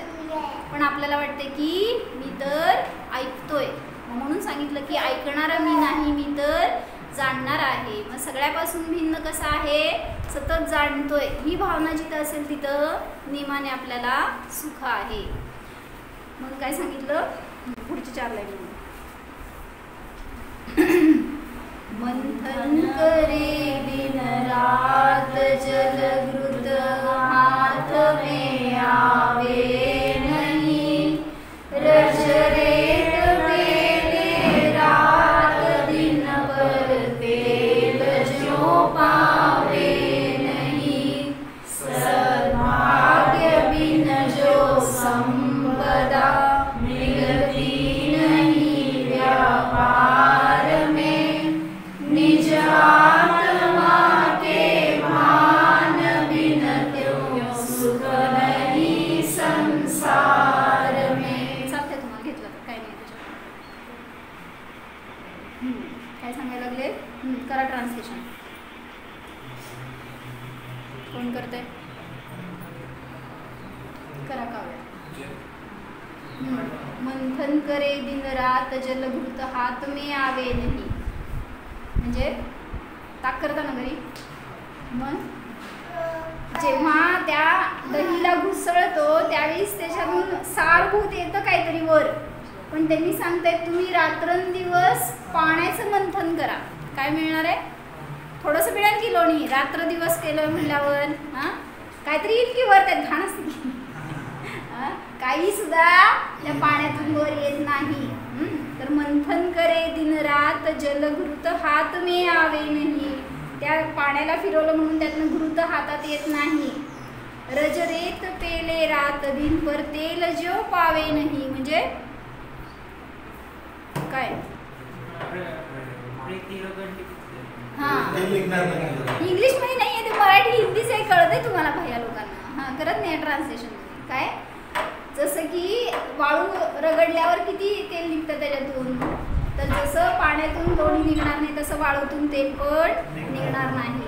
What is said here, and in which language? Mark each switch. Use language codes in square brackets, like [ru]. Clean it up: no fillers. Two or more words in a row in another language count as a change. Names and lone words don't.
[mr] पण आपल्याला वाटते की मी तर ऐकतोय, म्हणून सांगितलं की ऐकणारा मी नाही, मी तर जाणणार आहे. मग सगळ्यापासून भिन्न कसं आहे, सतत जाणतोय. ही भावना जिथं असेल तिथं नियमाने आपल्याला सुख आहे. मग काय सांगितलं पुढची 4 लाईन, [hi] मंथन करे दिन रात जलघृत हाथ में आवे नहीं, रज रेत पेले रात दिन पर तेल जो पावे नहीं, सद्भाग्य बिन जो संपदा मिलती नहीं व्यापार में, निज आत्मा के भान बिन त्यों सुख नहीं संसार में. [mr] चालतंय तुम्हाला घेतलं तर काय नाही त्याच्यात. काय सांगायला लागले, करा ट्रान्सलेशन. कोण करते, करा काव्य. [hi] मंथन करे दिन रात जलघृत हात में आवे नहीं, [mr] म्हणजे ताक करता ना घरी. मग जेव्हा त्या दहीला घुसळतो त्यावेळेस त्याच्यातून सारभूत येतं काहीतरी वर, पण त्यांनी सांगतायत तुम्ही रात्रंदिवस पाण्याचं मंथन करा. काय मिळणार आहे, थोडंसं मिळेल की लोणी. रात्र दिवस केलं म्हणल्यावर काहीतरी येईल की वर, त्यात घाण असते काही सुद्धा त्या पाण्यातून वर येत नाही. [hi] तर मंथन करे दिन रात जलघृत हात में आवे नहीं, [mr] त्या पाण्याला फिरवलं म्हणून त्यातनं घृत हातात येत नाही. [hi] रज रेत पेले रात दिन पर तेल जो पावे नहीं, [mr] म्हणजे काय, इंग्लिश मध्ये नाहीये ते, मराठी हिंदीच आहे, कळतंय तुम्हाला भैया लोकांना. करत नाही ट्रान्सलेशन. काय, जसं की वाळू रगडल्यावर किती तेल निघतं त्याच्यातून, तर जसं पाण्यातून लोणी निघणार नाही तसं वाळूतून तेल पण निघणार नाही.